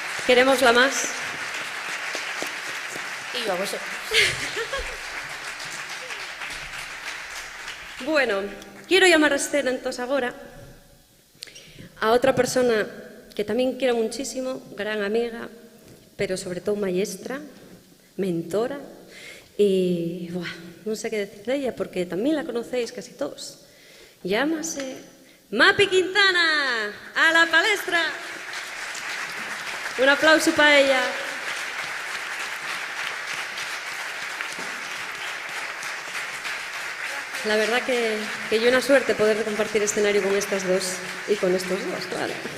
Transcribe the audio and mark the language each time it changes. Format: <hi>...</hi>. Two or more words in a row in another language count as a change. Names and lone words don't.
<es>Queremos la más. Y yo a vosotros. Bueno, quiero llamar a escena entonces</es> <gl>agora a outra persona que tamén quero</gl> <es>muchísimo, gran amiga, pero sobre todo maestra, mentora,</es> <gl>e non sei que decir della porque tamén</gl> <es>la conocéis casi todos.</es> <gl>Llámase Mapi Quintana,</gl> <es>a la palestra. Un aplauso para ella. La verdad que yo una suerte poder compartir escenario con estas dos y con estos dos, claro.</es>